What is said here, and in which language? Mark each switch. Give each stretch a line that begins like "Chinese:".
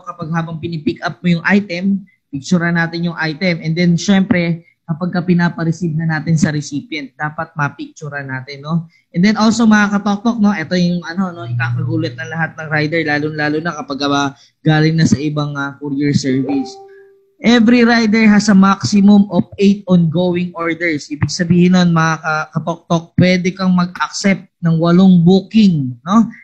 Filipino: Kapag habang pinipick up mo yung item, picturean natin yung item. And then syempre, kapag pinapa-receive na natin sa recipient, dapat ma-picturean natin, no? And then also mga katoktok, no, ito yung ikakagulat ng lahat ng rider, lalo-lalo na kapag galing na sa ibang courier service.
English: Every rider has a maximum of 8 ongoing orders.
Filipino: Ibig sabihin nun, mga katoktok, pwede kang mag-accept ng 8 booking, no?